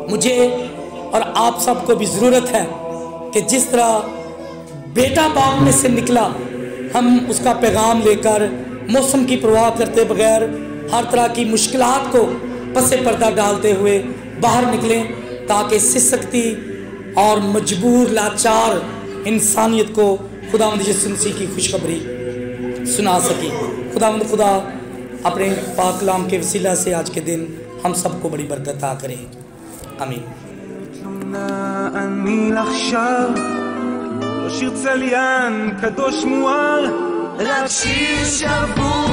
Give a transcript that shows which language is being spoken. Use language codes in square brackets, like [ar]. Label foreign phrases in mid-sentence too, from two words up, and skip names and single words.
[ur] مجھے اور آپ سب کو بھی ضرورت ہے کہ جس طرح بیٹا باپ میں سے نکلا، ہم اس کا پیغام لے کر موسم کی پرواہ کرتے بغیر ہر طرح کی مشکلات کو پسِ پردہ ڈالتے ہوئے باہر نکلیں تاکہ سسکتی اور مجبور لاچار انسانیت کو خداوند یسوع مسیح کی خوشخبری سنا سکے. خدا اپنے پاک کلام کے وسیلہ سے آج کے دن ہم سب کو بڑی برکت عطا کرے. आमीन। [he] אני עכשיו לא שיר צליין קדוש מואר, רק שיר שבור